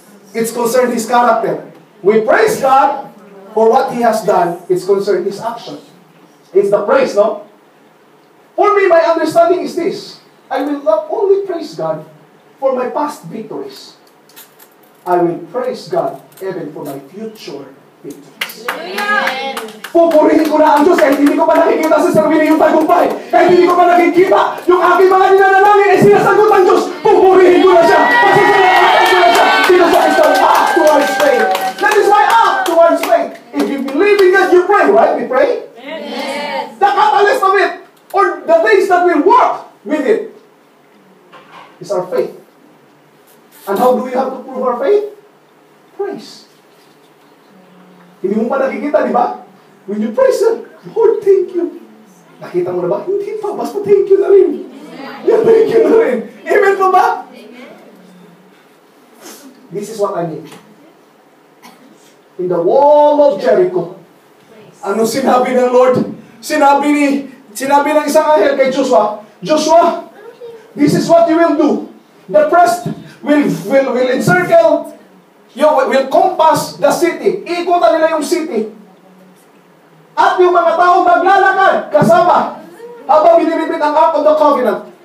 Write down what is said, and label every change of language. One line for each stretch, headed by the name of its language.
English: It's concerned His character. We praise God for what He has done. It's concerned His action. It's the praise, no? For me, my understanding is this. I will not only praise God for my past victories. I will praise God even for my future victories. Hallelujah!
Filipino: Pupurihin ko na ang Diyos kahit hindi ko pa nakikita sa sarili yung tagumpay. Kahit hindi ko pa nakikita yung aking mga ninanalangin ay sinasagot ang Diyos. Pupurihin ko na siya. Pasasalamat ko na siya.
English: Because it's an act towards faith. That is my act towards faith. If you believe in God, you pray, right? We pray? Yes! The catalyst of it, or the things that will work with it, is our faith. And how do we have to prove our faith? Praise.
Filipino: Hindi mo pa nakikita, di ba?
English: When you praise Him, Lord, thank you.
Filipino: Nakita mo na ba? Hindi pa, basta thank you na rin.
English: Yeah, thank you
Filipino: na rin. Amen po ba?
English: This is what I mean. In the wall of Jericho,
Filipino: ano sinabi ng
English: Lord?
Filipino: Sinabi ng isang anghel kay
English: Joshua, Joshua, this is what you will do. The priest will encircle, will compass the city.
Filipino: Ikutan nila yung city. At yung mga tao maglalakad kasama habang binibigit ang Ark of the Covenant.